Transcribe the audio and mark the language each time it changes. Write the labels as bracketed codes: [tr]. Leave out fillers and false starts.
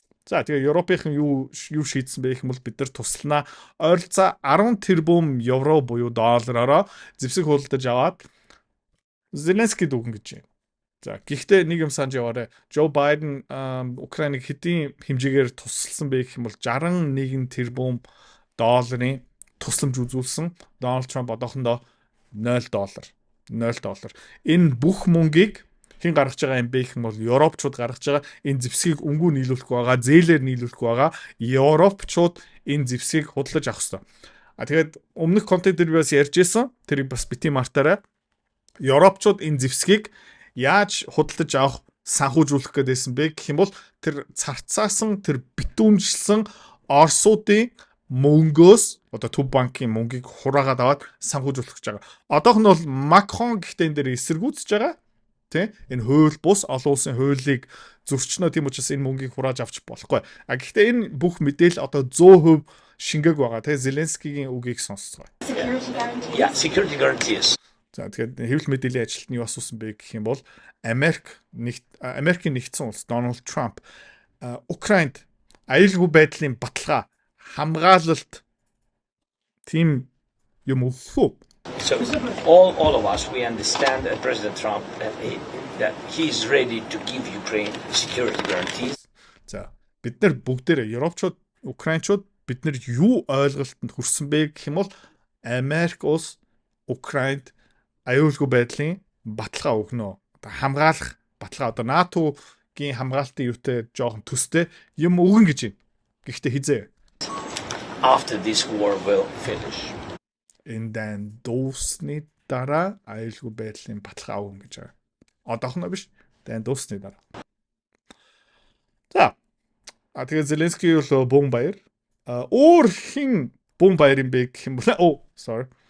[mn] За тэгээ Европынхан юу шийдсэн бэ гэх юм бол бид нар тусланаа ойролцоо 10 тэрбум евро буюу доллараараа зэвсэг худалдаж аваад Зеленскийд өгнө гэж байна. За гэхдээ нэг юм санаж яваарэ. Joe Biden Украиныг хэдийн хэмжээгээр тусалсан бэ гэх юм бол 61 тэрбум долларын тусламж үзүүлсэн. Donald Trump одоохондоо $0. Энэ бүх мөнгийг хэн гаргаж байгаа юм бэ гэх юм бол Европчууд гаргаж байгаа. Энэ зэвсгийг өнгөө нийлүүлэхгүй байгаа, зээлээр нийлүүлэхгүй байгаа. Европчууд энэ зэвсгийг худалдаж авах ёстой. Тэгээд өмнөх контент дээр бас ярьж байсан. Тэрийг бас бити мартаарай. Европчууд энэ зэвсгийг яаж худалдаж авах санхүүжүүлэх гэдээсэн бэ гэх юм бол тэр царцаасан, тэр битүүмжилсэн Оросуудын мөнгөөс одоо Төв банкын мөнгийг хураагаад аваад санхүүжүүлэх гэж байгаа. Одоох нь бол Макрон гэхдээ энэ дээр эсэргүүцэж байгаа. Энэ хууль бус олон улсын хуулийг зөрчнөө, тийм учраас энэ мөнгийг хурааж авч болохгүй. Гэхдээ энэ бүх мэдээлэл одоо 100% шингээг байгаа. Зеленскийгийн үгийг сонсцгоо. [en] Security guarantees. [mn] За тэгэхээр хэвлэл мэдээллийн ажилтны юу асуусан бэ гэх юм бол Америкийн нэгдсэн улс Donald Trump Украинд аюулгүй байдлын баталгаа хамгаалалт тийм юм өгөх. [en] So all of us, we understand that President Trump that he's ready to give Ukraine security guarantees. [mn] За бид нар бүгдээрээ Европчууд, Украинчууд бид нар юу ойлголтод хүрсэн бэ гэх юм бол Америк улс Украинд аюулгүй байдлын баталгаа өгнө. Одоо хамгаалах баталгаа одоо НАТО-гийн хамгаалтын юутай жоохон төстэй юм өгнө гэж байна. Гэхдээ хизээ. [en] After this war will finish. [mn] Энэ дуусны дараа аюулгүй байдлын баталгаа өгнө гэж байгаа. Одоохондоо биш. Дуусны дараа. За. Тэгээд Зеленский бол бөөн баяр. Өөр хин бөөн баяр юм бэ гэх юм бол [en] sorry.